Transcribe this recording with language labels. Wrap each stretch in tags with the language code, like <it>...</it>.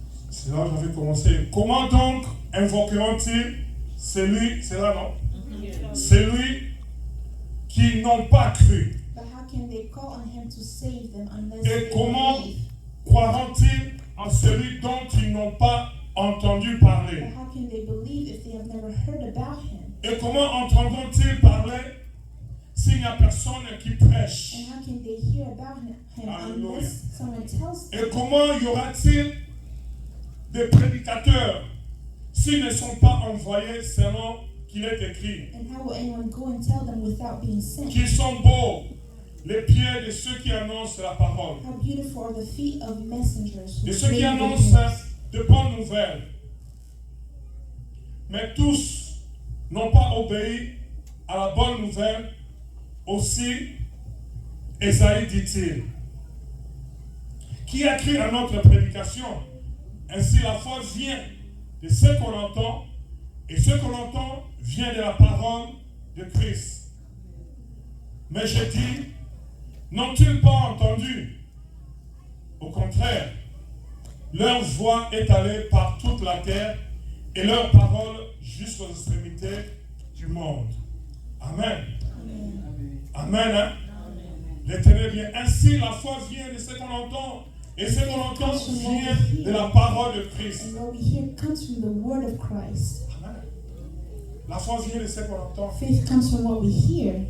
<fr>C'est là que j'avais commencé. Comment donc invoqueront-ils celui, c'est là non? Celui qui n'ont pas cru.</fr> <en>But how can they call on him to save them unless</en> <fr>Et</fr> <en>they</en> <fr>comment</fr> <en>believe?</en> <fr>croiront-ils en celui dont ils n'ont pas entendu parler?</fr> <en>But how can they believe if they have never heard about him?</en> <fr>Et comment entendront-ils parler s'il n'y a personne qui prêche?</fr> <en>And how can they hear about him Hallelujah. unless someone tells them?</en> <fr>Et comment y aura-t-il des prédicateurs s'ils ne sont pas envoyés selon qu'il est écrit?</fr> <en>And how will anyone go and tell them without being sent?</en> <fr>Qu'ils sont beaux les pieds de ceux qui annoncent la parole,</fr> <en>How beautiful are the feet of messengers who</en> <fr>de ceux qui</fr> <en>bring good</en> <fr>annoncent</fr> <en>news.</en> <fr>de bonnes nouvelles. Mais tous n'ont pas obéi à la bonne nouvelle. Aussi, Esaïe dit-il, qui a cru à notre prédication? Ainsi la foi vient de ce qu'on entend, et ce qu'on entend vient de la parole de Christ. Mais je dis, n'ont-ils pas entendu? Au contraire, leur voix est allée par toute la terre et leur parole jusqu'aux extrémités du monde. Amen. Amen. Hein? L'Éternel vient. Ainsi, la foi vient de ce qu'on entend. Et ce qu'on entend vient de la parole de Christ.</fr> <en>And what we hear comes from the word of Christ.</en> <fr>Amen. La foi vient de ce qu'on entend.</fr> <en>Faith comes from what we hear.</en>